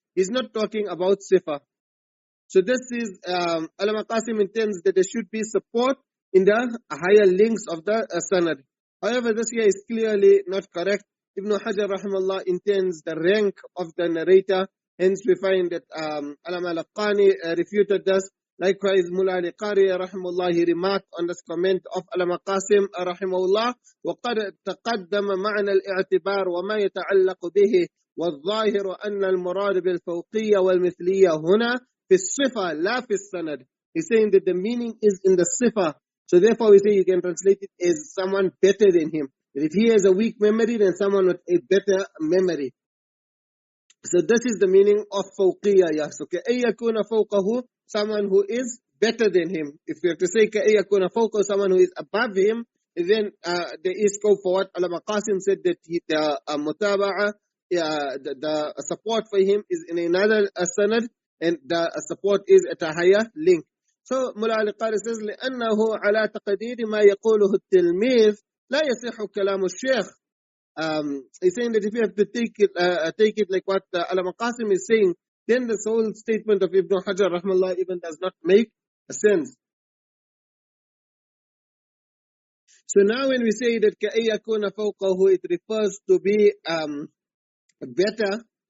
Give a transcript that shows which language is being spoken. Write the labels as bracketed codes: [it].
[en] He's not talking about sifa. So this is, Allama Qasim intends that there should be support in the higher links of the sanad. However, this here is clearly not correct. Ibn Hajar rahimahullah intends the rank of the narrator. Hence we find that Allama al-Qani refuted this. Likewise, Mullah al-Qari rahimahullah, he remarked on this comment of Allama Qasim rahimahullah, [ar] وَقَدْ تَقَدَّمَ مَعْنَى الْإِعْتِبَارِ وَمَا يَتَعَلَّقُ بِهِ وَالظَّاهِرُ أَنَّ الْمُرَادِ بِالْفَوْقِيَّةِ وَالْمِثْلِيَّةِ هُنَا فِي الصِّفَةِ لَا فِي السَّنَدِ. [en] He's saying that the meaning is in the sifa. So therefore we say you can translate it as someone better than him. If he has a weak memory, then someone with a better memory. So this is the meaning of fawqiyya. So [ar] كَأَيْ يَكُونَ فَوْقَهُ, [en] someone who is better than him. If we have to say [ar] كَأَيْ يَكُونَ فَوْقَهُ, [en] someone who is above him, then there is scope for what Allama Qasim said, that the mutaba'a, the support for him is in another sanad, and the support is at a higher link. So Mullah al-Qari says, [ar] لأنه على تقدير ما يقوله التلميذ لا يصح كلام الشيخ. [en] He's saying that if you have to take it like what Allama Qasim is saying, then this whole statement of Ibn Hajar rahmallah even does not make sense. So now when we say that [ar] كَأَيْ يَكُونَ فَوْقَهُ, [en] it refers to be better.